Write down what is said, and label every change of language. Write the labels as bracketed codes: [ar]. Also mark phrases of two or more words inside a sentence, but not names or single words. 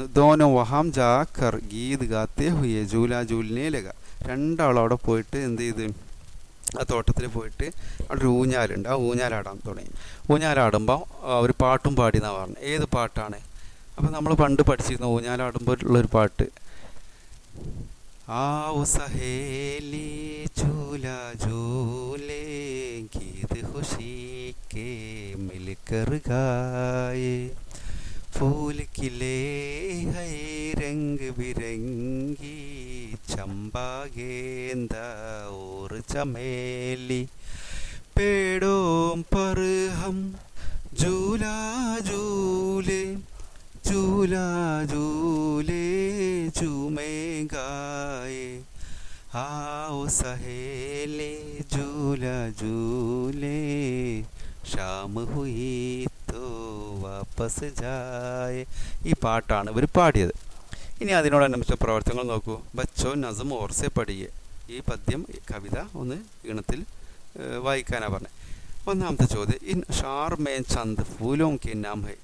[hi] दोनों वहाँ जा कर गीत गाते हुए झूला झूलने लगे. [ml] രണ്ടാളും അവിടെ പോയിട്ട് എന്ത് ചെയ്ത്? ആ തോട്ടത്തിൽ പോയിട്ട് അവിടെ ഒരു ഊഞ്ഞാലുണ്ട്. ആ ഊഞ്ഞാലാടാൻ തുടങ്ങി. ഊഞ്ഞാലാടുമ്പോൾ ഒരു പാട്ടും പാടി എന്നാണ് പറഞ്ഞത്. ഏത് പാട്ടാണ്? അപ്പോൾ നമ്മൾ പണ്ട് പഠിച്ചിരുന്ന ഊഞ്ഞാലാടുമ്പോൾ ഉള്ളൊരു പാട്ട്. [hi] आओ सहेली झूला झूले गीत खुशी के मिलकर गाए, फूल खिले है रंग बिरंगी, चंपा गेंदा और चमेली, पेड़ों पर हम झूला झूले झूला झूले झूमे गाए, आओ सहेले झूला झूले, शाम हुई तो वापस जाएँ. [ml] ഈ പാട്ടാണ് ഇവർ പാടിയത്. ഇനി അതിനോടനുബന്ധിച്ച പ്രവർത്തനങ്ങൾ നോക്കൂ. [hi] बच्चो नज़्म ज़ोर से पढ़िए. [ml] ഈ പദ്യം കവിത ഒന്ന് ഈണത്തിൽ വായിക്കാനാണ് പറഞ്ഞത്. ഒന്നാമത്തെ ചോദ്യം, [hi] इन शेर में चंद फूलों के नाम हैं.